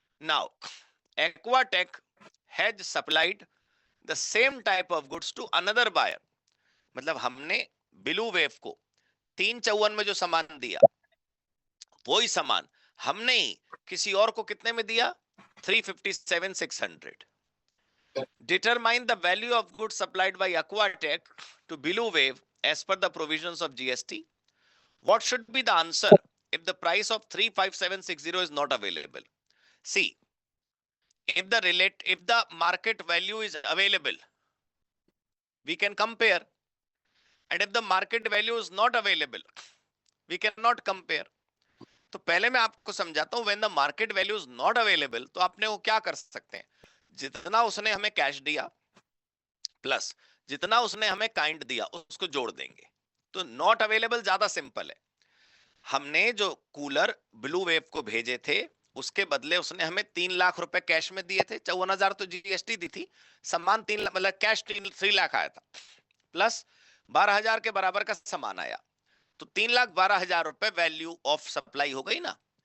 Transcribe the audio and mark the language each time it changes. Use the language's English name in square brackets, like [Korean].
[English] now Aquatech has supplied the same type of goods to another buyer, [Hindi] मतलब हमने blue wave को 354 में जो सामान दिया वही सामान हमने ही किसी और को कितने में दिया, 357,600। [English] Determine the value of goods supplied by Aquatech to Blue Wave as per the provisions of GST. What should be the answer if the price of 35760 is not available? See, if the market value is available, we can compare, and if the market value is not available, we cannot compare. [Hindi] तो पहले मैं आपको समझाता हूं, [English] when the market value is not available, [Hindi] तो आपने वो क्या कर सकते हैं, जितना उसने हमें कैश दिया प्लस जितना उसने हमें काइंड दिया उसको जोड़ देंगे। तो नॉट अवेलेबल ज्यादा सिंपल है, हमने जो कूलर ब्लू वेव को भेजे थे उसके बदले उसने हमें 3 लाख रुपए कैश में दिए थे, 54,000 तो जीएसटी दी थी, सामान 3 लाख, मतलब कैश 3 लाख आया था, प्लस 12,000 के बराबर का सामान आया, तो 3,12,000 रुपए वैल्यू ऑफ सप्लाई हो गई ना।